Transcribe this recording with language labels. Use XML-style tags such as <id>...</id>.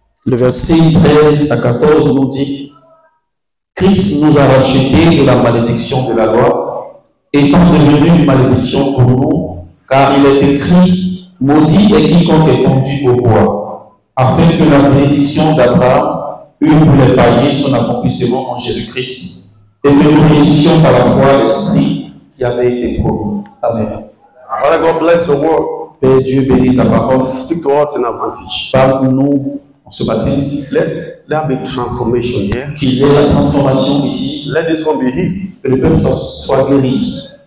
<fr>Le verset 13 à 14 nous dit: Christ nous a rachetés de la malédiction de la loi, étant devenu une malédiction pour nous, car il est écrit: Maudit est quiconque est conduit au bois, afin que la bénédiction d'Abraham eût pour les païens son accomplissement en Jésus-Christ, et que nous réussissions par la foi l'Esprit qui avait été promis. Amen.</fr> <en>Father God bless your word.</en> <fr>Père Dieu bénit ta parole.</fr> <en>Speak to us in advantage.</en> <fr>Parle-nous ce matin.</fr> <en>Let there be transformation here.</en> <fr>Qu'il y ait la transformation ici.</fr> <en>Let this one be healed.</en> <fr>Que le peuple soit guéri.</fr>